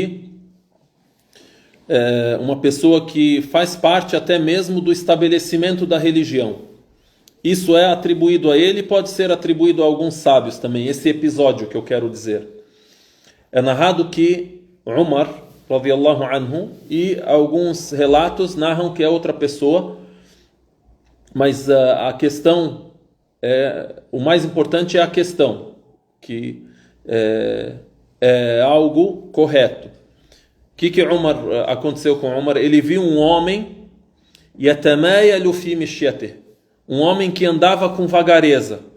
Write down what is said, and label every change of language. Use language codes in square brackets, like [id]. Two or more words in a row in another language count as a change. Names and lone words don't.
[pt] uma pessoa que faz parte até mesmo do estabelecimento da religião. Isso é atribuído a ele, pode ser atribuído a alguns sábios também. Esse episódio que eu quero dizer. É narrado que Umar, [ar] رضي الله عنه, [pt] e alguns relatos narram que é outra pessoa, mas a questão, o mais importante é a questão, que é algo correto. O que aconteceu com Umar? Ele viu um homem, [ar] يتمايل في مشيته, [pt] um homem que andava com vagareza.